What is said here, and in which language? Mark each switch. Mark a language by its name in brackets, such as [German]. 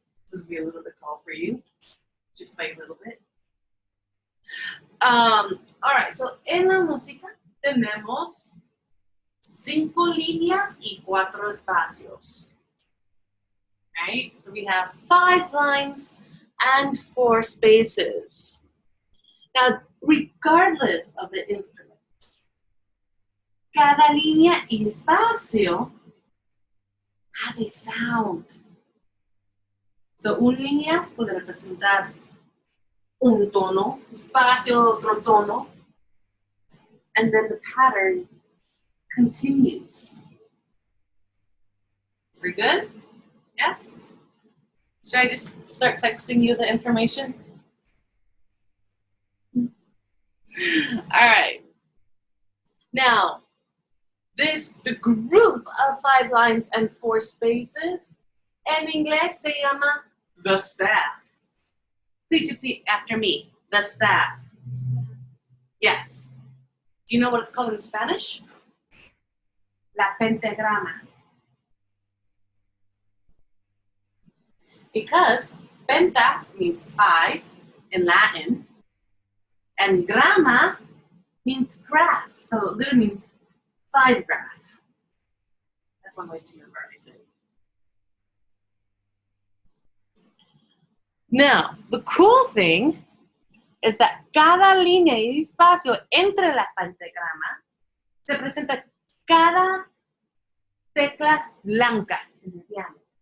[English] This will be a little bit tall for you, just by a little bit. All right. [Spanish] So, en la música tenemos 5 líneas y 4 espacios. [English] Right? So we have 5 lines and 4 spaces. Now, regardless of the instrument, [Spanish] cada línea y espacio [English] has a sound. [Spanish] So, una línea puede representar un tono, espacio, otro tono, [English] and then the pattern continues. We good? Yes? Should I just start texting you the information? All right. Now, the group of 5 lines and 4 spaces, [Spanish] en inglés se llama [English] the staff. Please repeat after me, the staff. Yes. Do you know what it's called in Spanish? La pentagrama. Because penta means 5 in Latin, and grama means graph. So it literally means 5 graph. That's one way to memorize it. Now, the cool thing is that [Spanish] cada línea y espacio entre la pentagrama se presenta cada tecla blanca en el piano.